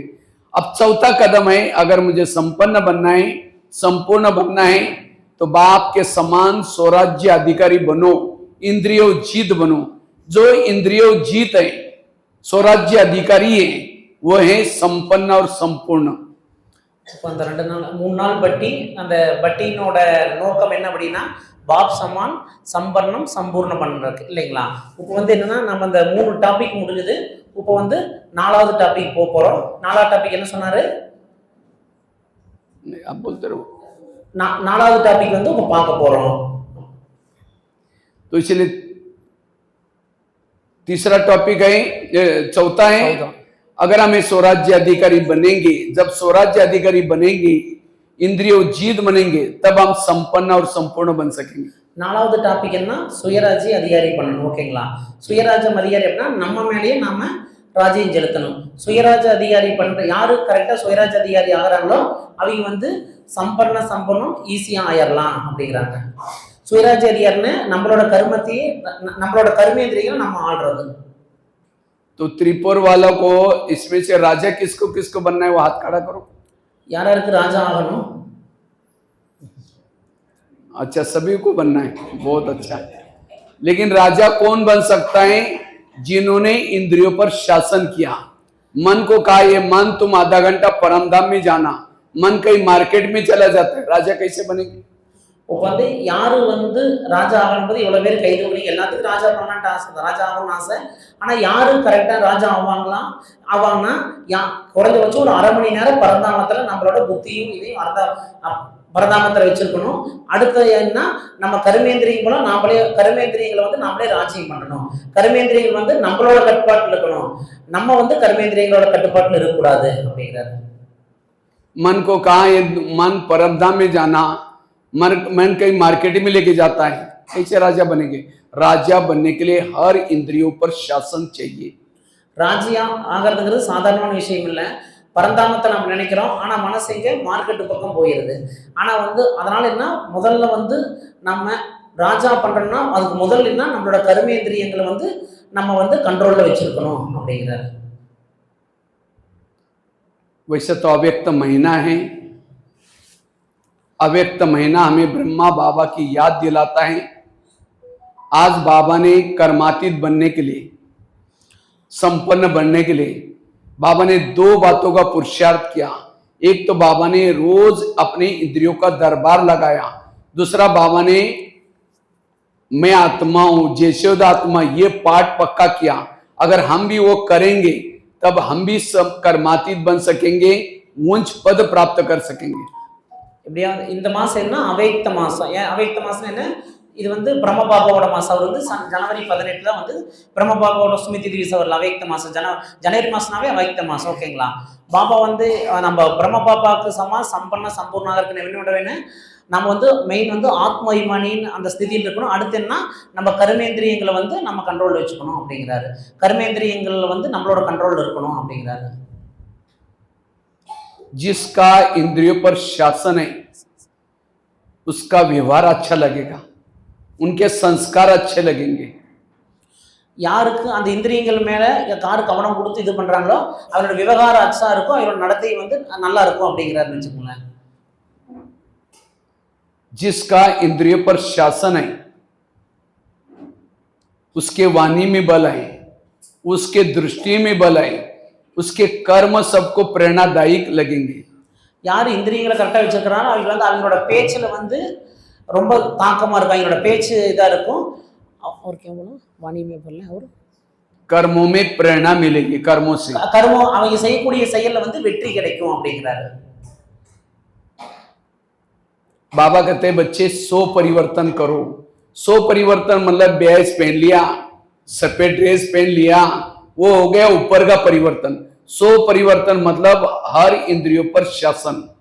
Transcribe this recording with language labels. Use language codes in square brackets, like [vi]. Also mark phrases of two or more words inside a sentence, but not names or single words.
[hi] अब चौथा कदम है, अगर मुझे संपन्न बनना है, संपूर्ण बनना है, तो बाप के समान स्वराज्य अधिकारी बनो, इंद्रियों जीत बनो। जो इंद्रियों जीत है, स्वराज्य अधिकारी है, वो है संपन्न और संपूर्ण। [ta] அந்த 3 நாள் பட்டி, அந்த பட்டியினோட நோக்கம் என்ன அப்படின்னா [hi] बाप समान [ta] சம்பர்ணம் சம்பூர்ணம் பண்றதுக்கு இல்லைங்களா. இப்போ என்னன்னா நம்ம அந்த 3 டாபிக் முடிஞ்சது. இப்போ 4வது டாபிக் போறோம். 4வது டாபிக் என்ன சொன்னாரு? [hi] आप बोलते रहो। [ta] 4வது டாபிக் இப்போ பார்க்க போறோம். [hi] तो इसलिए तीसरा टॉपिक है, चौथा है, अगर हमें स्वराज्य अधिकारी बनेंगे, जब स्वराज्य अधिकारी बनेंगे, इंद्रियों जीत बनेंगे, तब हम संपन्न और संपूर्ण बन सकेंगे। [ta] 4வது டாபிக் என்ன? சுயராஜ்ய அதிகாரி பண்ணணும். ஓகேங்களா. சுயராஜ்யம் அதிகாரி அப்படின்னா நம்ம மேலேயே நாம ராஜ்யம் செலுத்தணும். சுயராஜ்ய அதிகாரி பண்ற யாரு கரெக்டா சுயராஜ்ய அதிகாரி ஆகிறாங்களோ அவங்க சம்பர்ண சம்பன்னம் ஈஸியா ஆயிரலாம் அப்படிங்கிறாங்க. சுயராஜ்ய அதிகாரின்னு நம்மளோட கர்மத்தையே, நம்மளோட கர்மேந்திரியங்களை நம்ம ஆள்றது. [hi] तो त्रिपुर वालों को इसमें से राजा किसको किसको बनना है, वो हाथ खड़ा करो। [ta] யார் ராஜா ஆகணும்? [hi] अच्छा, सभी को बनना है, बहुत अच्छा है। लेकिन राजा कौन बन सकता है? जिन्होंने इंद्रियों पर शासन किया। मन को कहा, ये मन तुम आधा घंटा परमधाम में जाना, मन कहीं मार्केट में चला जाता है, राजा कैसे बनेंगे? [ta] யாரு ராஜா ஆகணும்போது இவ்வளவு பேர் கைது பண்ணி எல்லாத்துக்கும் ராஜா பண்ணலான்ட்டு ஆசை, ராஜா ஆகணும்னு ஆசை. ஆனா யாரு கரெக்டா ராஜா ஆவாங்கன்னா குறைஞ்சபட்சம் ஒரு 1/2 மணி நேரம் பரந்தாமத்துல நம்மளோட புத்தியும் இதையும் பரதாமத்துல வச்சிருக்கணும். அடுத்து என்ன, நம்ம கர்மேந்திரியங்களும் கர்மேந்திரியங்களை நாமளே ராஜ்யம் பண்ணணும். கர்மேந்திரியங்கள் நம்மளோட கட்டுப்பாட்டுல இருக்கணும். நம்ம கர்மேந்திரியங்களோட கட்டுப்பாட்டுல இருக்கக்கூடாது அப்படிங்கிறாரு. [hi] मन को कहा, ये मन परमधाम में जाना, मन कहीं मार्केट में लेके जाता है, कैसे राजा बनेंगे? राजा बनने के लिए हर इंद्रियों पर शासन चाहिए। [ta] ராஜ்யா ஆகிறதுங்கிறது சாதாரணமான விஷயம் இல்லை. பரந்தாமத்தை நம்ம நினைக்கிறோம், ஆனா மனசு எங்க மார்க்கெட்டு பக்கம் போயிருது. ஆனா அதனால என்ன, முதல்ல நம்ம ராஜா பண்றோம்னா அதுக்கு முதல்ல என்ன, நம்மளோட கர்மேந்திரியங்களை நம்ம கண்ட்ரோல்ல வச்சிருக்கணும் அப்படிங்கிறாரு. [hi] वैसे तो अव्यक्त महीना है, अव्यक्त महीना हमें ब्रह्मा बाबा की याद दिलाता है। आज बाबा ने कर्मातीत बनने के लिए, संपन्न बनने के लिए बाबा ने 2 बातों का पुरुषार्थ किया। एक तो बाबा ने रोज अपने इंद्रियों का दरबार लगाया, दूसरा बाबा ने मैं आत्मा हूं, जैसोद आत्मा, ये पाठ पक्का किया। अगर हम भी वो करेंगे तब हम भी सब कर्मातीत बन सकेंगे, उच्च पद प्राप्त कर सकेंगे। [ta] இப்படியா இந்த மாசம் என்ன, அவ்யக்த மாசம். ஏன் அவ்யக்த மாசம் என்ன, இது பிரம்ம பாபாவோட மாசம். அவர் ஜனவரி 18 தான் பிரம்ம பாபாவோட [hi] स्मृति दिवस [ta] அவர் அவ்யக்த மாசம். ஜனவரி மாசம்னாவே அவ்யக்த மாசம். ஓகேங்களா. பாபா நம்ம பிரம்ம பாபாவுக்கு சம்பன்ன சம்பூர்ணாக இருக்கு வேணும். நம்ம மெயின் ஆத்ம அபிமானின்னு அந்த ஸ்திதியில் இருக்கணும். அடுத்து என்ன, நம்ம கர்மேந்திரியங்களை நம்ம கண்ட்ரோல் வச்சுக்கணும் அப்படிங்கிறாரு. கர்மேந்திரியங்கள் நம்மளோட கண்ட்ரோல் இருக்கணும் அப்படிங்கிறாரு. [hi] जिसका इंद्रियों पर शासन है उसका व्यवहार अच्छा लगेगा, उनके संस्कार अच्छे लगेंगे। [ta] யாருக்கு அந்த இந்திரியங்கள் மேல யாரு கவனம் கொடுத்து இது பண்றாங்களோ அவரோட விவகாரம் அச்சா இருக்கும், அவரோட நடத்தை நல்லா இருக்கும் அப்படிங்கிறாரு வச்சுக்கோங்களேன். [hi] जिसका इंद्रियों पर शासन है उसके वाणी में बल है, उसके दृष्टि में बल है, उसके कर्म सबको प्रेरणादायी लगेंगे। [ta] யார் இந்திரியங்களை கரெக்டா வச்சிருக்கிறாரோ அவங்க அவங்களோட பேச்சுல ரொம்ப தாக்கமா இருக்கும், அவங்களோட பேச்சு இதா இருக்கும். [hi] और क्या बोला, वाणी में बोलना, और कर्मों में प्रेरणा मिलेगी, कर्मों से [ta] कर्मों அவங்க செய்யக்கூடிய செயல்ல வெற்றி கிடைக்கும் அப்படிங்கிறாரு. [hi] बाबा कहते हैं बच्चे 100 परिवर्तन करो, सो परिवर्तन मतलब बैच पहन लिया, सफेद ड्रेस पहन लिया, वो हो गया ऊपर का परिवर्तन। सो परिवर्तन मतलब हर इंद्रियों पर शासन।